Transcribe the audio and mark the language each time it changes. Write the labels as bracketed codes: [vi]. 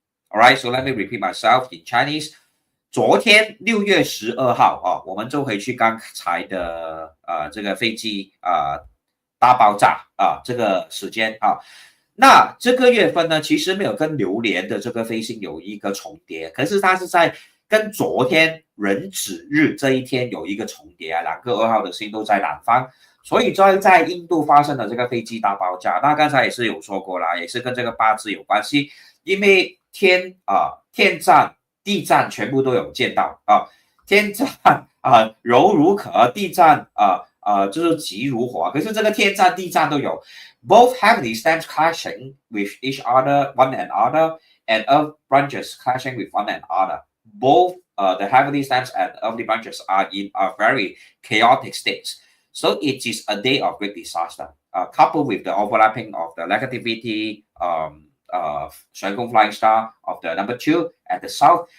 [en] All right, so let me repeat myself in Chinese. [zh] 昨天6月12号啊，我们就回去刚才的这个飞机大爆炸啊，这个时间啊。那这个月份呢，其实没有跟流年的这个飞星有一个重叠，可是它是在跟昨天壬子日这一天有一个重叠啊，两个2号的星都在南方，所以在印度发生的这个飞机大爆炸，那刚才也是有说过啦，也是跟这个八字有关系，因为天战、地战全部都有见到啊，天战柔如壳，地战就是急如火，可是这个天战、地战都有。 [en] Both heavenly stems clashing with each other, one another, and earth branches clashing with one another. Both the heavenly stems and earthly branches are in a very chaotic state. So it is a day of great disaster, coupled with the overlapping of the negativity, Xuan Kong Flying Star of the number 2 at the south.